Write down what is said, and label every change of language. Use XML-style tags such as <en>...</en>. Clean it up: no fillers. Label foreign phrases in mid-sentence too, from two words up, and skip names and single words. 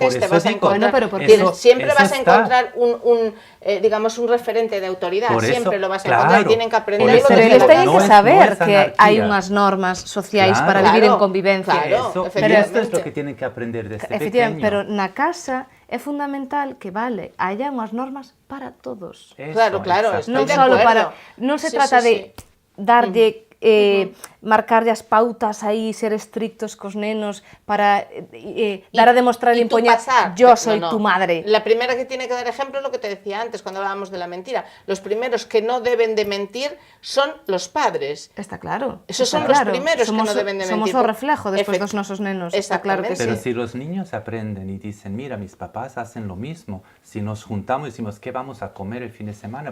<es>por te eso vas a digo, encontrar... bueno, pero siempre eso vas a está. encontrar digamos, un referente de autoridad. Por eso, Siempre lo vas a claro, encontrar y tienen que aprenderlo por eso Pero desde</es> <gl>eles</gl> <es>la</es> <gl>teñen</gl> <es>no</es> <gl>que</gl> <es>casa. es-</es> <gl>saber</gl> <es>es</es> <gl>que</gl> <es>anarquía.</es> <gl>hai unhas normas sociais</gl> <es>Claro.</es> <gl>para vivir en</gl> <es>Claro,</es> <gl>convivencia.</gl> <es>claro. Eso, y efectivamente. esto es lo que tienen que aprender desde Efectivamente, pequeño.</es> <gl>pero na casa é fundamental que haya unhas normas para todos.</gl> <es>Eso, Claro, exacto.</es> <gl>Non</gl> <es>Estoy de</es> <gl>solo</gl> <es>acuerdo.</es> <gl>non se</gl> <es>Sí,</es> <gl>trata</gl> <es>sí,</es> <gl>de darlle marcarlle as pautas aí, ser estrictos cos nenos para dar a demostrar e</gl> <es>Y tú</es> <gl>impoñer pasar.</gl> <es>yo soy No, no. tu madre. La primera que tiene que dar ejemplo es lo que te decía antes cuando hablábamos de la mentira. Los primeros que no deben de mentir son los padres. Está claro. Esos está son los claro. primeros que</es> <gl>Somos-</gl> <es>no deben de</es> <gl>Somos</gl> <es>mentir.</es> <gl>o reflejo despois</gl> <es>Efect-</es> <gl>dos nosos nenos. Está claro que</gl> <es>Pero sí. si los niños aprenden y dicen, mira, mis papás hacen lo mismo, si nos juntamos y decimos, ¿qué vamos a comer el fin de semana?</es>